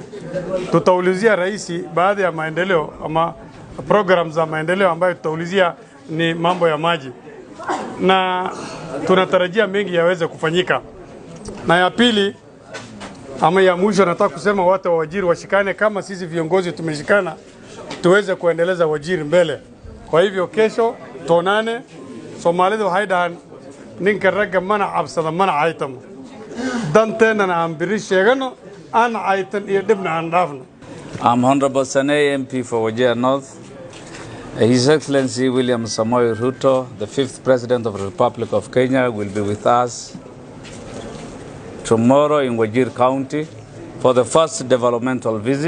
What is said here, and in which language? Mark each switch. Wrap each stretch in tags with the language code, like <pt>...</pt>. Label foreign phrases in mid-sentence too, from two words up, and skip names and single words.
<sw>Tutaulizia rais baadhi ya maendeleo ama programs za maendeleo ambayo tutaulizia ni mambo ya maji, na tunatarajia mengi yaweze kufanyika. Na ya pili ama ya mwisho, nataka kusema watu wa Wajir washikane kama sisi viongozi tumeshikana, tuweze kuendeleza Wajir mbele. Kwa hivyo kesho tonane.</sw> <so>Soomaalida waxay dhahan ninka ragga mana cabsada mana caytamo, danteena aan biri sheegano aan caytan iyo dibna aan dhaafno.</so> <en>I'm Honorable Sane MP for Wajir North. His Excellency William Samoei Ruto, the 5th President of the Republic of Kenya, will be with us tomorrow in Wajir County for the first developmental visit.</en>